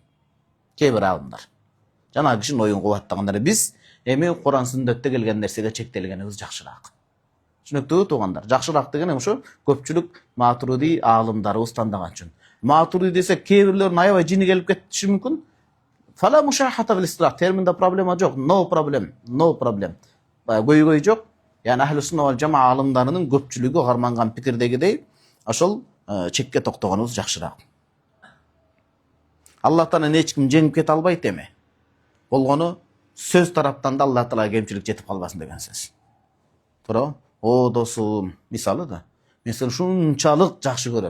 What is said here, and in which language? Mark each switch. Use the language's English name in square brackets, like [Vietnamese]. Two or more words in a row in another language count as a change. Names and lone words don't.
[Kyrgyz] Кээ бир алымдар. Жана кишинин оюн кубаттаганда биз эми Куран сүннөттө келген нерсеге чектелгенибиз жакшыраак. Түшүнүктүүбү туугандар? Жакшыраак деген ошо көпчүлүк матуриди аалымдарыбыз тандаган үчүн. Матуриди десек, кээ бирлеринин аябай жини келип кетиши мүмкүн. [Arabic] فلا مشاحة في الاصطلاح, [Kyrgyz] терминде проблема жок. [English] No problem, no problem. [Kyrgyz] Көйгөй жок. Яны [Arabic] أهل السنة والجماعة [Kyrgyz] аалымдарынын көпчүлүгү карманган пикирдегидей ошол чекке токтогонубуз жакшыраак. Аллах Таала эч ким жеңип кете албайт эми. Болгону сөз тараптан да Аллах Таалага кемчилик жетип калбасын деген сөз. Туурабы? О досум, мисалы да, мен сени шунчалык жакшы көрөм.